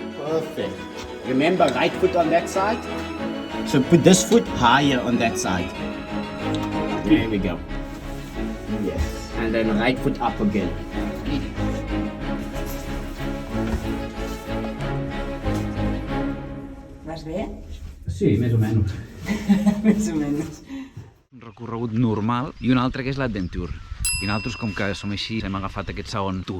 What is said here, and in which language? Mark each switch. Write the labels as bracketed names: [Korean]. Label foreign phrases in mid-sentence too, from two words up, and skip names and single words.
[English] Perfect. Remember, right foot on that side. So put this foot higher on that side. There we go. Yes. And then right foot up again. [Catalan] Vas bé? Sí, més o menys. Més o menys. Un recorregut normal i un altre que és l'Adventure. I nosaltres, com que som així, hem agafat aquest segon tour.